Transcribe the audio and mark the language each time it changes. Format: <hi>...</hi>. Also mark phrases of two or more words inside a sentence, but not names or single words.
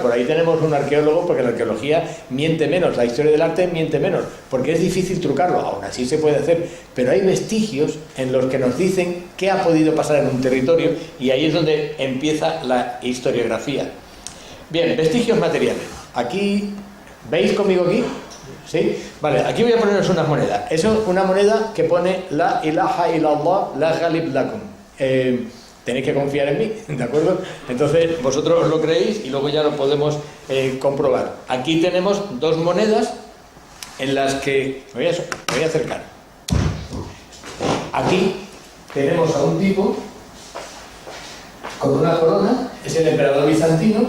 <es>Por ahí tenemos un arqueólogo, porque la arqueología miente menos, la historia del arte miente menos, porque es difícil trucarlo, aún así se puede hacer, pero hay vestigios en los que nos dicen qué ha podido pasar en un territorio, y ahí es donde empieza la historiografía. Bien, vestigios materiales. Aquí, ¿veis conmigo aquí? ¿Sí? Vale, aquí voy a poneros unas monedas. Eso es una moneda que pone</es> <ar>لا إله إلا الله لا غالب لكم.</ar> <es>Tenéis que confiar en mí, ¿de acuerdo? Entonces vosotros os lo creéis y luego ya lo podemos comprobar. Aquí tenemos dos monedas en las que... Me voy a acercar. Aquí tenemos a un tipo con una corona, es el emperador bizantino.</es>